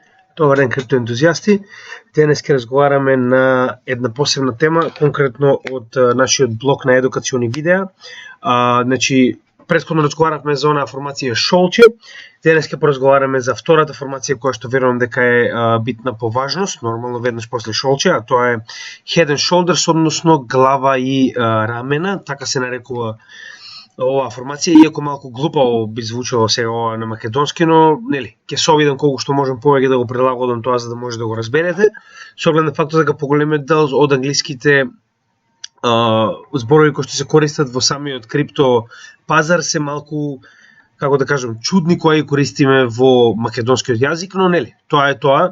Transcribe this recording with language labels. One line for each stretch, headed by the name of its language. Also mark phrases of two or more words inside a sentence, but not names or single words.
Macedonian: Добар ден, криптоентузијасти. Денес ќе разговараме на една посебна тема, конкретно од нашиот блог на едукациони видеа. Претходно разговаравме за онаа формација шолче. Денес ќе поразговараме за втората формација која што верувам дека е битна по важност, нормално веднаш после шолче, а тоа е
English: head and shoulders,
Macedonian: односно глава и рамена, така се нарекува оваа формација, иако малку глупаво би звучало сега ова на македонски, но нели ќе се обидам колку што можам повеќе да го прилагодам тоа за да може да го разберете. Со оглед на фактот дека поголемиот дел од англиските зборови кои што се користат во самиот крипто пазар се малку, како да кажам, чудни кои користиме во македонскиот јазик, но нели, тоа е тоа.